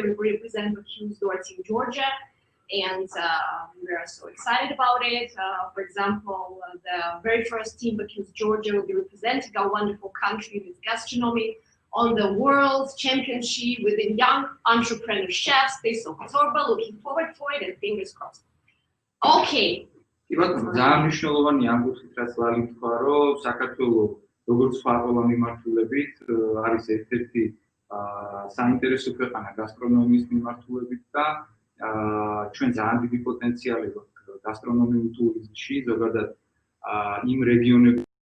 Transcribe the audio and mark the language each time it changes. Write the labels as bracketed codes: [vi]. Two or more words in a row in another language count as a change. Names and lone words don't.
[en] We represent Baku's Door Team Georgia. And we are so excited about it. For example, the very first team, Baku's Georgia, will be representing our wonderful country with gastronomy on the World Championship within young entrepreneur chefs. They're so looking forward for it, and fingers crossed. Okay. [ka] ძალიან მნიშვნელოვანი ამბობთ, რაც ლალი თქვა, რომ საქართველოს როგორც სხვა ყველა მიმართულებით არის ერთ-ერთი საინტერესო ქვეყანა გასტრონომიის მიმართულებით და ჩვენ ძალიან დიდი პოტენციალი გვაქვს გასტრონომიულ ტურიზმში, ზოგადად იმ რეგიონებში